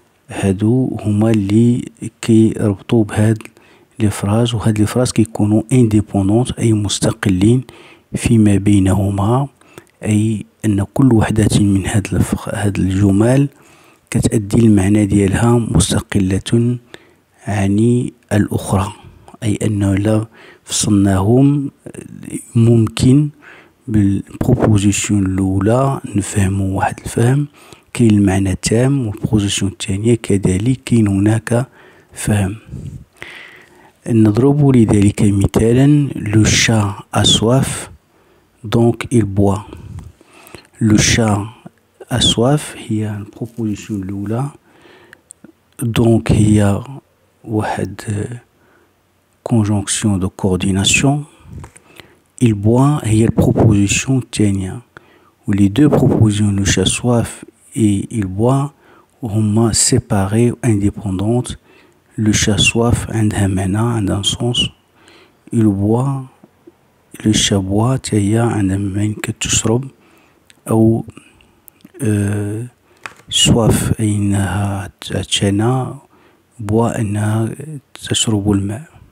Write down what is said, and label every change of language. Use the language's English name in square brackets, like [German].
[Arabic] هادو هما اللي كيربطوا بهاد لي فراز، وهاد لي فراز كيكونوا انديبوندونت أي مستقلين فيما بينهما، أي أن كل وحدة من هاد الجمل كتأدي المعنى ديالها مستقلة عن الأخرى، أي أنه لا فصلناهم ممكن بالبروبوزيسيون الأولى نفهموا واحد الفهم كاين المعنى تام، والبروبوزيسيون الثانية كذلك كاين هناك فهم. نضرب لذلك مثالا [French] le chat a soif donc il boit. le chat a soif [Arabic] هي البروبوزيسيون الأولى، [French] donc هي واحد conjonction de coordination. il boit [Arabic] هي البروبوزيسيون الثانية، و [French] les deux propositions le chat soif et il boit هما séparées indépendantes. le chat soif [Arabic] عندها معنى، عندها [French] sens. il boit le chat boit [Arabic] هي عندها معنى كتشرب، أو soif أي أنها عطشانة، boit أنها تشرب الماء.